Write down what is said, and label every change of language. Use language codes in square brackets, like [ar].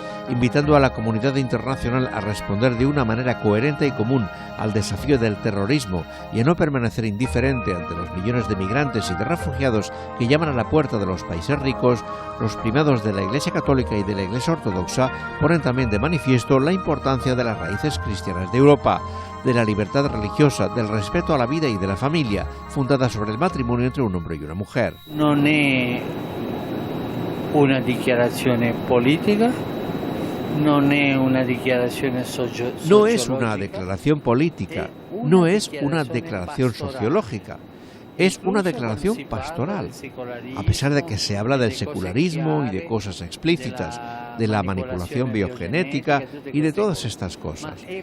[es] invitando a la comunidad internacional a responder de una manera coherente y común al desafío del terrorismo y a no permanecer indiferente ante los millones de migrantes y de refugiados que llaman a la puerta de los países ricos, los primados de la Iglesia Católica y de la Iglesia Ortodoxa ponen también de manifiesto la importancia de las raíces cristianas de Europa, de la libertad religiosa, del respeto a la vida y de la familia, fundada sobre el matrimonio entre un hombre y una mujer. [it] Non è una dichiarazione politica, non è una dichiarazione [es] No es una declaración política, no es una declaración sociológica, es una declaración pastoral, a pesar de que se habla del secularismo y de cosas explícitas, de la manipulación biogenética y de todas estas cosas.